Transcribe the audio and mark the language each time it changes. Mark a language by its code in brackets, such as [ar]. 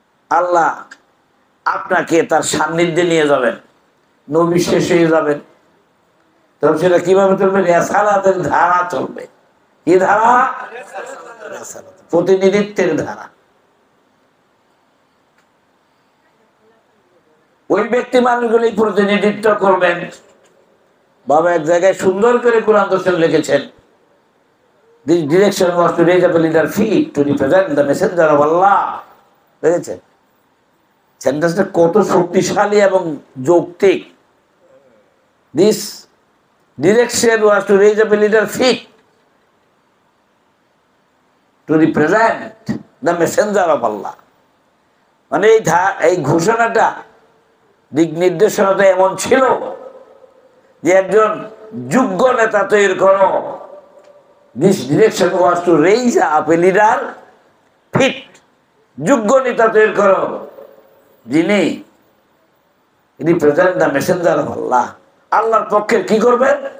[bn] আল্লাহ আপনাকে তার সান্নিধ্যে নিয়ে যাবেন, নবী শেষ হয়ে যাবেন, তখন সেটা কিভাবে চলবে? রেসালাতের ধারা চলবে। কি ধারা? প্রতিনিধিত্বের ধারা। ওই ব্যক্তি মানুষগুলি প্রতিনিধিত্ব করবেন। বাবা এক জায়গায় সুন্দর করে কোরআন দর্শন লিখেছেন, [en] This direction was to raise up a leader feet to represent the messenger of Allah. [bn] দেখেছেন সেন্টেন্সটা কত শক্তিশালী এবং যৌক্তিক। [en] This direction was to raise up a leader feet to represent the messenger of Allah. [bn] মানে এই ঘোষণাটা, দিক নির্দেশনাটা এমন ছিল যে একজন যোগ্য নেতা তৈরি করো। [en] This direction was to raise up a leader fit, [bn] যোগ্য নেতা তৈরি করো যিনি [en] represent the messenger of Allah, [bn] আল্লাহর পক্ষে কি করবেন?